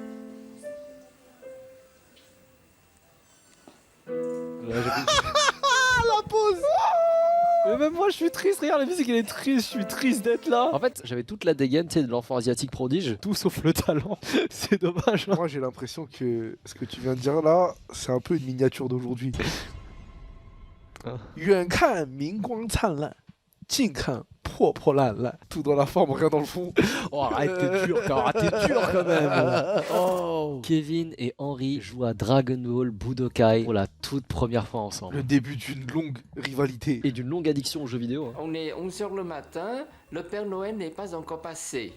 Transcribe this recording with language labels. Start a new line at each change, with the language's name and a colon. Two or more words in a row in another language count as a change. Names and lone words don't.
French: La pause. Mais même moi je suis triste, regarde la musique elle est triste, je suis triste d'être là. En fait j'avais toute la dégaine tu sais, de l'enfant asiatique prodige, tout sauf le talent. C'est dommage. Hein. Moi, j'ai l'impression que ce que tu viens de dire là, c'est un peu une miniature d'aujourd'hui. Ah.
Chinese: 远看明光灿烂，
French: Tout dans la forme, rien dans le fond. Oh, arrête, t'es dur, quand même. Oh. Kevin et Henry jouent à Dragon Ball Budokai pour la toute première fois ensemble. Le début d'une longue rivalité. Et d'une longue addiction aux jeux vidéo. Hein. On est 11h le matin, le Père Noël n'est pas encore passé.